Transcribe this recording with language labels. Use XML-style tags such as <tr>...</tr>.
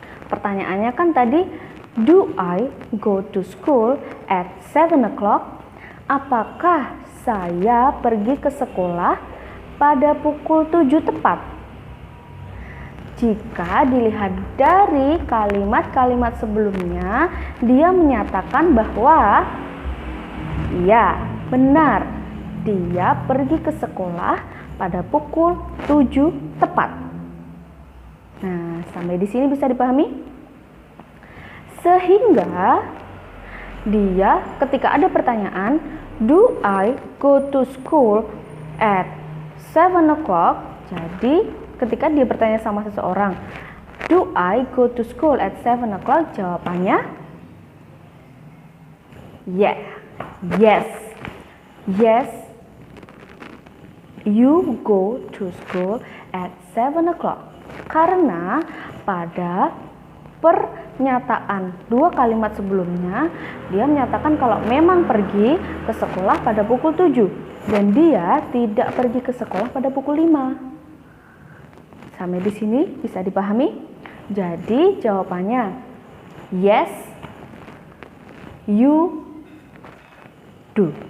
<id>Pertanyaannya kan tadi,</id> <en>do I go to school at 7 o'clock?</en> <id>Apakah saya pergi ke sekolah pada pukul 7 tepat? jika dilihat dari kalimat-kalimat sebelumnya, dia menyatakan bahwa ya, benar, dia pergi ke sekolah pada pukul 7 tepat. Nah, sampai di sini bisa dipahami? Sehingga dia ketika ada pertanyaan,</id> <en>do I go to school at 7 o'clock?</en> <id>Jadi ketika dia bertanya sama seseorang,</id> <en>do I go to school at 7 o'clock?</en> <id>Jawabannya</id> <en>yeah. Yes. Yes. You go to school at 7 o'clock.</en> <id>Karena pada pernyataan dua kalimat sebelumnya, dia menyatakan kalau memang pergi ke sekolah pada pukul 7 dan dia tidak pergi ke sekolah pada pukul 5. Sampai di sini bisa dipahami? Jadi jawabannya</id> <en>yes, you do.</en>